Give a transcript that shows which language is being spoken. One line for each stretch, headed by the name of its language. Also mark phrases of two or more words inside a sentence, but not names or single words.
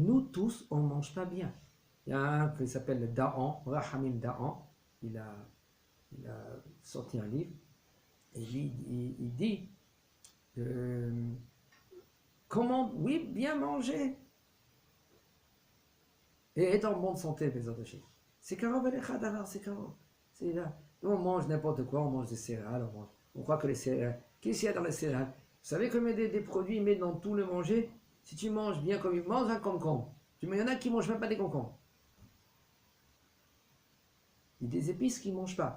French: Nous tous, on mange pas bien. Il y a un qui s'appelle le Da'an, Rahamim Da'an. Il a sorti un livre et il dit comment, oui, bien manger et être en bonne santé, les autres choses. C'est
Hebrew: קרוב אליך הדבר,
French: c'est karov. C'est là. Nous, on mange n'importe quoi, on mange des céréales, on croit que les céréales. Qu'est-ce qu'il y a dans les céréales? Vous savez combien des produits ils mettent dans tout le manger? Si tu manges bien comme ils mangent un concombre. Il y en a qui ne mangent même pas des concombres. Il y a des épices qu'ils ne mangent pas.